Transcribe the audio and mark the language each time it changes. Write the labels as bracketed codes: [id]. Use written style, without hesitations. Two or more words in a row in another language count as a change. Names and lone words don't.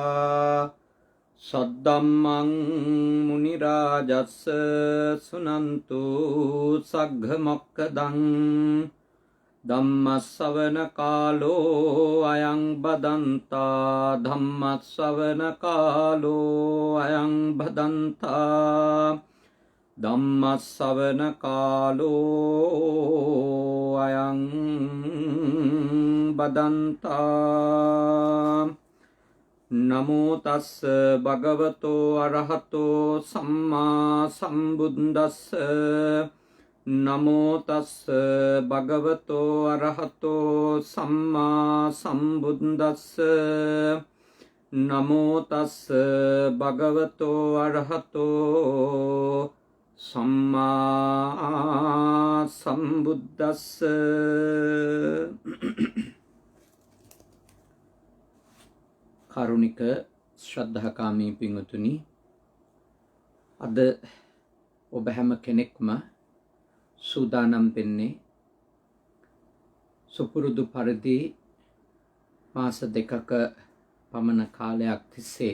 [pi] सद्धम्मं मुनिराजस्य शृण्वन्तु सग्घमोक्खदं धम्मश्रवणकालो अयं बदन्ता धम्मश्रवणकालो अयं बदन्ता धम्मश्रवणकालो अयं बदन्ता नमो तस् भगवतो अरहतो सम्मा सम्बुद्धस्स नमो तस् भगवतो अरहतो सम्मा सम्बुद्धस्स नमो तस् भगवतो अरहतो सम्मा सम्बुद्धस्स [si] කාරුණික ශ්‍රද්ධාකාමී පින්වතුනි, අද ඔබ හැම කෙනෙක්ම සූදානම් වෙන්නේ සුපුරුදු පරිදි මාස දෙකක පමණ කාලයක් තිස්සේ